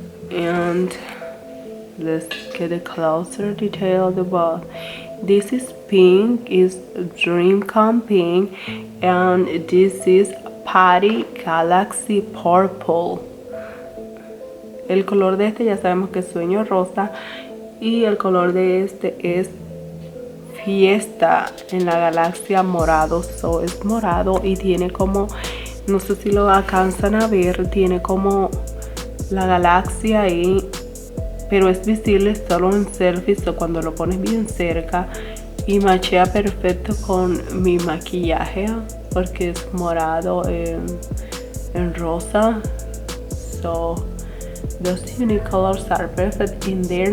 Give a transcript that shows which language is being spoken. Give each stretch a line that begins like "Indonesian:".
English: And let's get a closer detail of the ball. This is pink, is Dreamcon pink, and this is Party Galaxy Purple.
Spanish: El color de este ya sabemos que es Sueño Rosa, y el color de este es Fiesta en la Galaxia Morado. So es morado y tiene como, no sé si lo alcanzan a ver, tiene como la galaxia ahí, pero es visible solo en selfies o cuando lo pones bien cerca, y machea perfecto con mi maquillaje porque es morado en rosa.
English: So those unique colors are perfect in there.